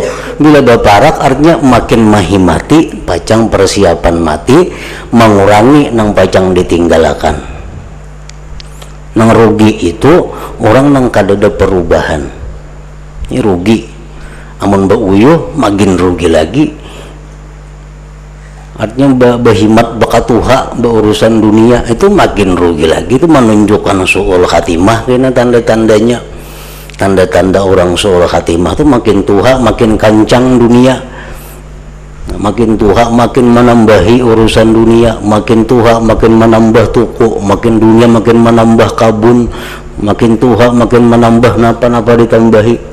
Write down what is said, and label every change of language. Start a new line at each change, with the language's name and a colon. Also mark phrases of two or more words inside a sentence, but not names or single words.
Banjar: Bila berparak artinya makin mahi mati, pacang persiapan mati, mengurangi nang pacang ditinggalkan. Nang rugi itu orang nang kada ada perubahan. Ini rugi. Amun beuyuh makin rugi lagi. Artinya berhimat bakatuha berurusan dunia itu makin rugi lagi.
Indonesian: Itu menunjukkan
Arabic: سوء الخاتمة.
Indonesian: Karena tanda-tandanya, tanda-tanda orang
Arabic: سوء الخاتمة
Indonesian: itu makin tua makin kancang dunia. Makin tua makin menambahi urusan dunia, makin tua makin menambah tuku, makin dunia makin menambah kabun, makin tua makin menambah napa-napa ditambahi.